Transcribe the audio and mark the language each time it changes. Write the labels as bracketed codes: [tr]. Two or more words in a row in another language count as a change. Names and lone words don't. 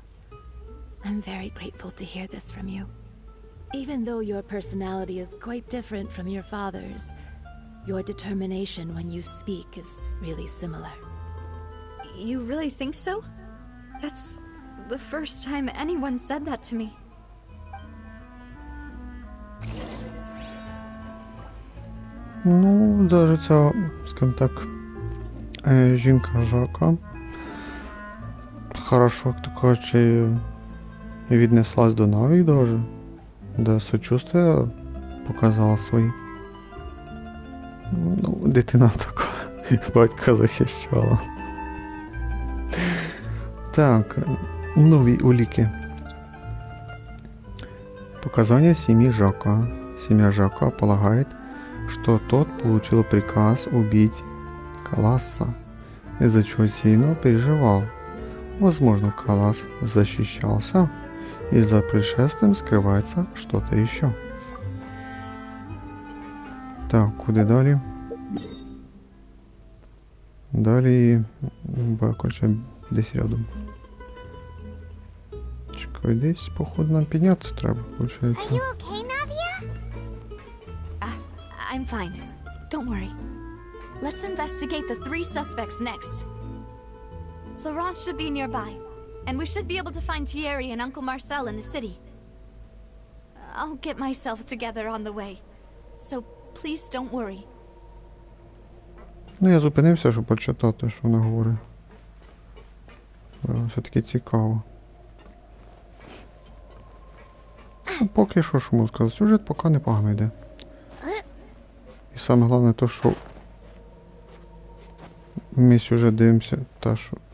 [en] I'm very grateful to hear this from you. Even though your personality is quite different from your father's, your determination when you speak is really similar. You really think so? That's the first time anyone said that to me. [uk] Ну, даже ця, скажімо так, жінка Жака хорошо, як то кажучи, віднеслась до Наві даже, де сочувствие показала свої. Ну, дитина така, батька захищала. Так, нові улики. [ru] Показания семьи Жака. Семья Жака полагает, что тот получил приказ убить Каласа, из-за чего сильно переживал. Возможно, Калас защищался, и за происшествием скрывается что-то еще. [uk] Так, куда далі? Далі, короче, десь рядом. Чекай, десь, походу, нам піднятися треба, получається. [en] Are you okay, Navia? I'm fine. Don't worry. Let's investigate the 3 suspects next. Florent should be nearby, and we should be able to find Thierry and Uncle Marcel in the city. I'll get myself together on the way, so please don't worry. [uk] Ну, я зупинився, щоб почитати, що вона говорить. Все-таки цікаво. Ну, поки що можу сказати, сюжет поки непогано йде. І саме головне то, що ми сюжет дивимося, та що...